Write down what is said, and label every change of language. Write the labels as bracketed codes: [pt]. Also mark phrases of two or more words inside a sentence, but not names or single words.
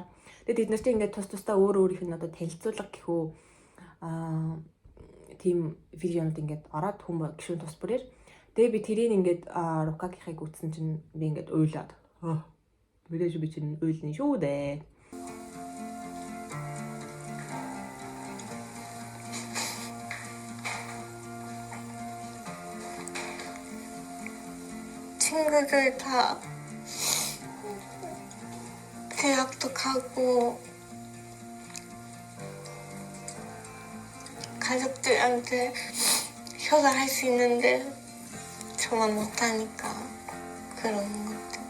[mn] Тэгээд бид нар чинь ингээд тусдаа өөр өөрийнх нь одоо танилцуулга гэхүү тийм видеонууд ингээд ороод хүмүүс гişүүн тус бүрээр. Тэгээ би тэрийг ингээд рукагийнхыг үтсэн чинь би ингээд уйлаад. Мэдээж би чинь уйлны шүү дээ. [ko] 친구들 다 대학도 가고 가족들한테 효도할 수 있는데 저만 못하니까 그런 것들.